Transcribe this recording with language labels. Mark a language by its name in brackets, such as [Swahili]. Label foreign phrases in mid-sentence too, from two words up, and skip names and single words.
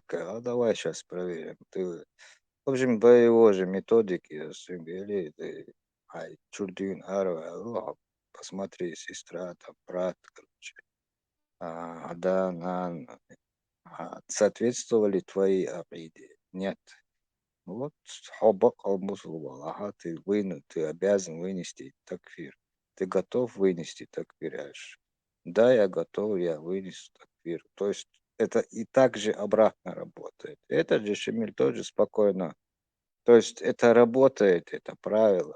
[Russian] А давай сейчас проверим. В общем, по его же методике, Чурдин, посмотри, сестра, там, брат, короче. Соответствовали твои акиде? Нет. Вот хоббак ал-мусул, ты обязан вынести такфир. Ты готов вынести такфир? Да, я готов, я вынесу такфир. То есть это и так же обратно работает. Этот же Шемиль тоже спокойно. То есть это работает, это правило.